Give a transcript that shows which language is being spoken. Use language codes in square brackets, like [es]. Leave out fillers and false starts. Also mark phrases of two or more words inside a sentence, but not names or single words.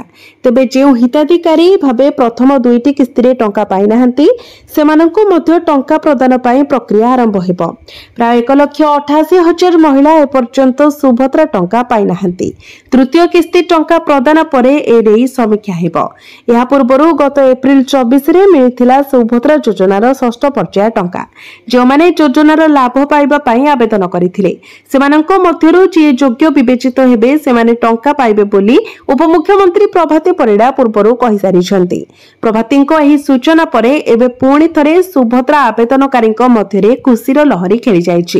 [or] ତେବେ ଯେଉଁ ହିତାଧିକାରୀ ଭାବେ ପ୍ରଥମ ଦୁଇଟି କିସ୍ତି ରେ ଟଙ୍କା ପାଇ ନାହାନ୍ତି ସେମାନଙ୍କୁ ମଧ୍ୟ ଟଙ୍କା ପ୍ରଦାନ ପାଇଁ ପ୍ରକ୍ରିୟା ଆରମ୍ଭ ହେବ। ପ୍ରାୟ 1,88,000 ମହିଳା ଏପର୍ଯ୍ୟନ୍ତ ସୁଭଦ୍ରା ଟଙ୍କା ପାଇ ନାହାନ୍ତି। ତୃତୀୟ କିସ୍ତି ଟଙ୍କା ପ୍ରଦାନ ପରେ ଏନେଇ ସମୀକ୍ଷା ହେବ। ଯା ପୂର୍ବରୁ ଗତ ଏପ୍ରିଲ 24 ରେ ମିଳିଥିଲା ସୁଭଦ୍ରା ଯୋଜନାର ଷଷ୍ଠ ପର୍ଯ୍ୟାୟ ଟଙ୍କା। ଯୋ ମାନେ ଯୋଜନାର ଲାଭ ପାଇବା ପାଇଁ ଆବେଦନ କରିଥିଲେ ସେମାନଙ୍କ ମଧ୍ୟରୁ ଯେ ଯୋଗ୍ୟ ବିବେଚିତ ହେବେ ସେମାନେ ଟଙ୍କା ପାଇବେ ବୋଲି ଉପମୁଖ୍ୟମନ୍ତ୍ରୀ ପ୍ରଭାତୀ ପରିଡ଼ା ପୂର୍ବରୁ କହି ସାରିଛନ୍ତି। ପ୍ରଭାତୀଙ୍କ ଏହି ସୂଚନା ପରେ ଏବେ ପୁଣି ଥରେ ସୁଭଦ୍ରା ଆବେଦନକାରୀଙ୍କ ମଧ୍ୟରେ ଖୁସିର ଲହରୀ ଖେଳି ଯାଉଛି।